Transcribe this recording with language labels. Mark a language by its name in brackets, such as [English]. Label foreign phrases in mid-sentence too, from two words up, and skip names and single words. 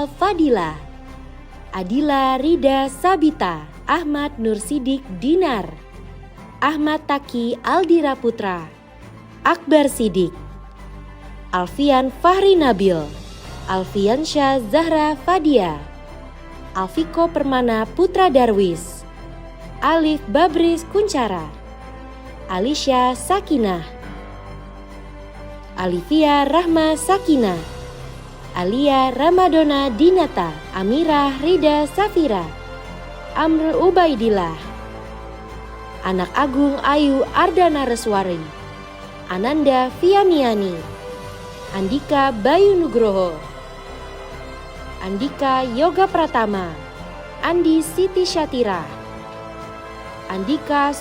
[Indonesian] Fadila, Adila Rida Sabita, Ahmad Nur Sidik Dinar, Ahmad Taki Aldira Putra, Akbar Sidik, Alfian Fahri Nabil, Alfiansyah Zahra Fadia, Alfiko Permana Putra Darwis, Alif Babris Kuncara, Alisha Sakinah, Alivia Rahma Sakina, Alia Ramadona Dinata, Amirah Rida Safira, Amrul Ubaidillah, Anak Agung Ayu Ardana Reswari, Ananda Fiamiani, Andika Bayu Nugroho, Andika Yoga Pratama, Andi Siti Syatira, Andika